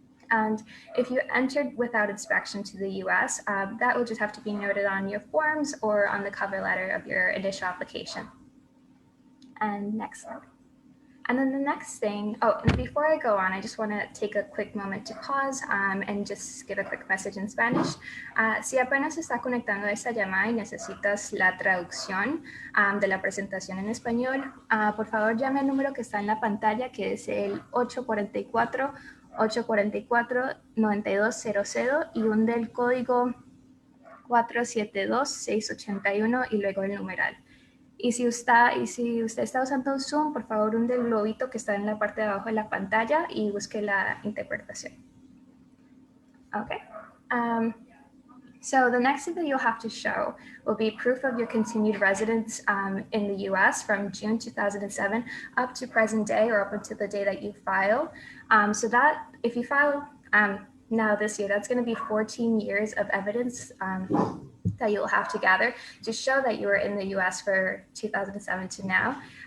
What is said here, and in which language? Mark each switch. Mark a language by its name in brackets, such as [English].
[English] And if you entered without inspection to the US, that will just have to be noted on your forms or on the cover letter of your initial application. And next slide. And then the next thing, and before I go on, I just want to take a quick moment to pause and just give a quick message in Spanish. [Spanish] Si apenas está conectando a esta llamada y necesitas la traducción de la presentación en español, por favor llame al número que está en la pantalla, que es el 844-844-9200 y hunde el código 472-681 y luego el numeral. Y si usted está usando Zoom, por favor hunde el globito que está en la parte de abajo de la pantalla y busque la interpretación. [English] Okay. So the next thing that you'll have to show will be proof of your continued residence in the US from June 2007 up to present day or up until the day that you file. So that if you file now this year, that's going to be 14 years of evidence that you'll have to gather to show that you were in the US for 2007 to now.